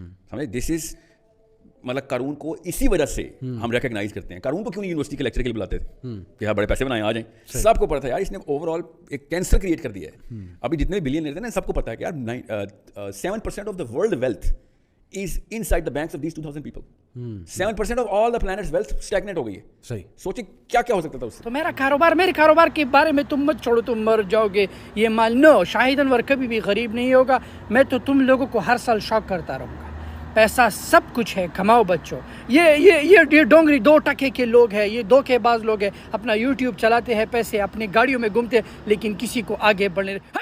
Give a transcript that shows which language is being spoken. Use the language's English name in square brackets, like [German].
[Urdu] سمجھے, [English] this is [Urdu] مطلب قارون کو اسی وجہ سے ہم ریکگنائز کرتے ہیں. قارون کو کیوں نہیں یونیورسٹی کے لیکچر کے لیے بلاتے تھے کہ ہاں بڑے پیسے بنائیں آ جائیں, سب کو پتا تھا یار اس نے اوور آل ایک کینسر کریٹ کر دیا ہے. ابھی جتنے بھی بلینئر تھے نا سب کو پتا ہے کہ یار [English] 7% of the world wealth is inside the banks of these 2000 people. 7% of all the planet's wealth stagnate [Urdu] ہو گئی ہے. صحیح. سوچیں کیا کیا ہو سکتا تھا اس سے. تو میرے کاروبار کے بارے میں تم مت چھوڑو, تم مر جاؤ گے, یہ مال نو, شاہد انور کبھی بھی غریب نہیں ہوگا. میں تو تم لوگوں کو ہر سال شوق کرتا رہوں گا, پیسہ سب کچھ ہے, کماؤ بچوں. یہ ڈونگری 2% کے لوگ ہیں, یہ دھوکے باز لوگ ہیں, اپنا یوٹیوب چلاتے ہیں, پیسے اپنے گاڑیوں میں گھومتے ہیں, لیکن کسی کو آگے بڑھنے.